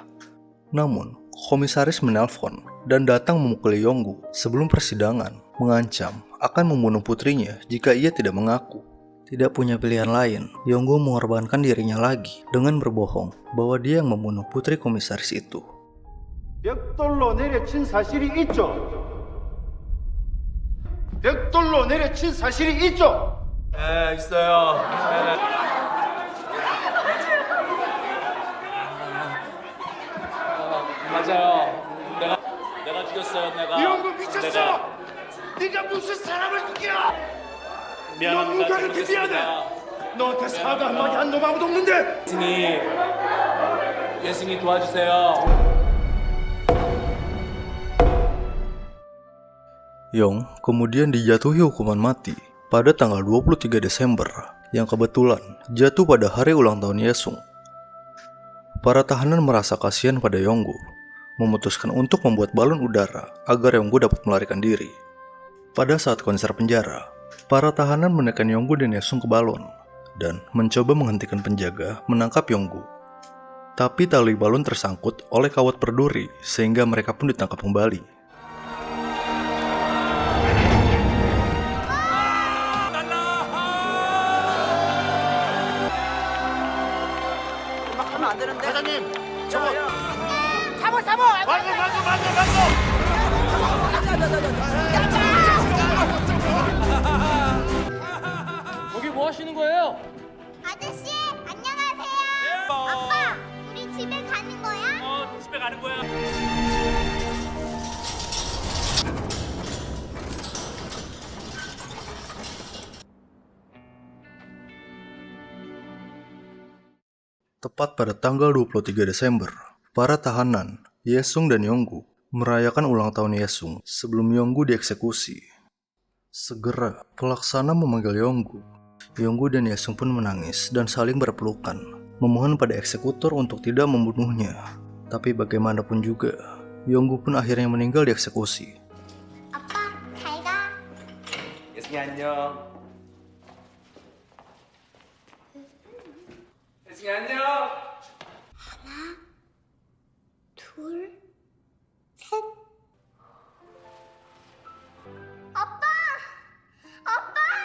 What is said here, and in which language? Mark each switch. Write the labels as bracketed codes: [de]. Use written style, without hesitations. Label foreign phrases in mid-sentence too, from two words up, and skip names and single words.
[id] Namun, komisaris menelpon dan datang memukuli Yonggu sebelum persidangan, mengancam akan membunuh putrinya jika ia tidak mengaku. Tidak punya pilihan lain, Yonggu mengorbankan dirinya lagi dengan berbohong bahwa dia yang membunuh putri komisaris itu. [ko] 벽돌로 내려친 사실이 있죠. 벽돌로 내려친 사실이 있죠. 네, 있어요. 맞아요. 내가 죽였어요. 내가. 이영구 미쳤어. 네가 무슨 사람을 죽여? 너 누구한테 미안해. 너한테 사과 한마디 한 놈 아무도 없는데. 예승이 도와주세요. [id] Yong kemudian dijatuhi hukuman mati pada tanggal 23 Desember yang kebetulan jatuh pada hari ulang tahun Yesung. Para tahanan merasa kasihan pada Yonggu, memutuskan untuk membuat balon udara agar Yonggu dapat melarikan diri. Pada saat konser penjara, para tahanan menekan Yonggu dan Yesung ke balon dan mencoba menghentikan penjaga menangkap Yonggu. Tapi tali balon tersangkut oleh kawat berduri sehingga mereka pun ditangkap kembali. [ko] 과장님, 저거 잡어. 거기 뭐 하시는 거예요? 아저씨, 안녕하세요. 아빠, 우리 집에 가는 거야? 집에 가는 거야. [id] Tepat pada tanggal 23 Desember, para tahanan, Yesung dan Yonggu, merayakan ulang tahun Yesung sebelum Yonggu dieksekusi. Segera, pelaksana memanggil Yonggu. Yonggu dan Yesung pun menangis dan saling berpelukan, memohon pada eksekutor untuk tidak membunuhnya. Tapi bagaimanapun juga, Yonggu pun akhirnya meninggal dieksekusi. [ko] 아빠, 잘 가. 예승이 안녕. 예승이 안녕. 둘, 셋. 아빠! 아빠!